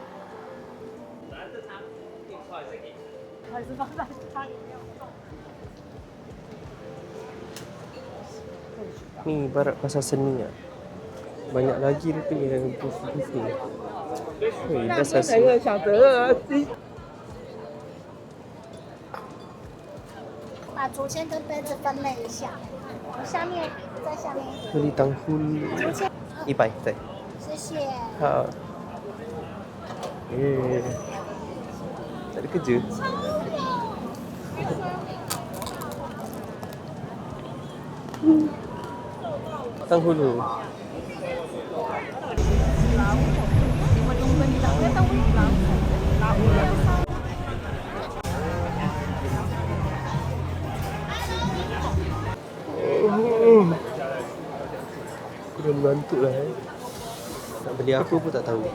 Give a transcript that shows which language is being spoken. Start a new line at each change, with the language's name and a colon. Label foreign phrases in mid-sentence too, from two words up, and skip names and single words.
Malay: Ni ibarat pasar seni lah. Banyak lagi rupanya booth ni. Weh, dah selesai.
Chinese: 把竹签跟杯子分类一下，下面在下面一点，
Malay: Beli tanghul 100 对。
Chinese: 谢谢。
Malay: 好。Tak ada kerja. Tanghulu. Aku dah mengantuk lah Nak beli apa pun tak tahu.